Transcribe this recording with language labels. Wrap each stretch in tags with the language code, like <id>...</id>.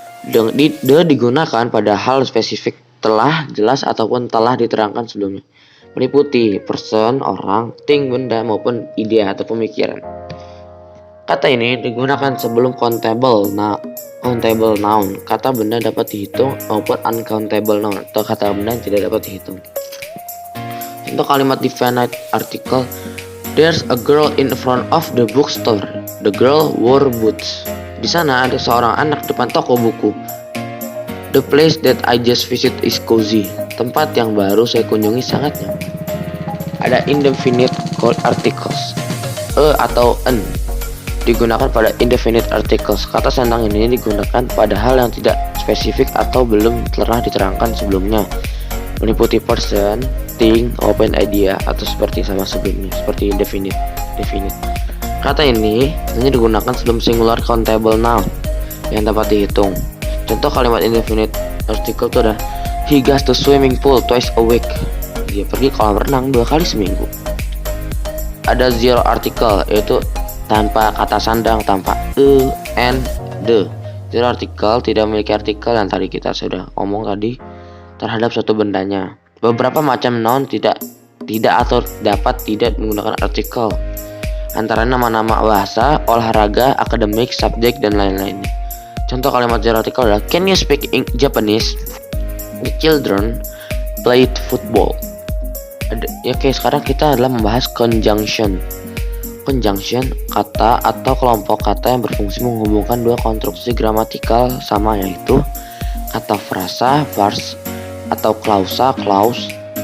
<id>The digunakan pada hal spesifik telah jelas ataupun telah diterangkan sebelumnya, meliputi person, orang, thing, benda, maupun ide atau pemikiran. Kata ini digunakan sebelum countable noun. Kata benda dapat dihitung maupun uncountable noun atau kata benda yang tidak dapat dihitung. Contoh kalimat</id> <en>definite article, there's a girl in front of the bookstore. The girl wore boots.</en> <id>Di sana ada seorang anak depan toko buku.</id> <en>The place that I just visit is cozy.</en> <id>Tempat yang baru saya kunjungi sangat nyaman. Ada indefinite articles. Atau an digunakan pada indefinite articles. Kata sandang ini digunakan pada hal yang tidak spesifik atau belum telah diterangkan sebelumnya, meliputi person, thing, open idea, atau seperti sama sebelumnya, seperti definite. Kata ini hanya digunakan sebelum singular countable noun yang dapat dihitung. Contoh kalimat</id> <en>indefinite article</en> <id>itu ada,</id> <en>he goes to swimming pool twice a week.</en> <id>Dia pergi kolam renang 2 kali seminggu. Ada zero article, yaitu tanpa kata sandang, tanpa and the. Zero article tidak memiliki artikel yang tadi kita sudah ngomong tadi terhadap suatu bendanya. Beberapa macam noun tidak atau dapat tidak menggunakan artikel, antara nama-nama bahasa, olahraga, akademik, subjek, dan lain-lainnya. Contoh kalimat</id> <en>zero article adalah, can you speak in Japanese? The children played football.</en> <id>Oke, sekarang kita adalah membahas conjunction. Conjunction, kata atau kelompok kata yang berfungsi menghubungkan dua konstruksi gramatikal sama, yaitu kata frasa, verse, atau klausa, clause.</id>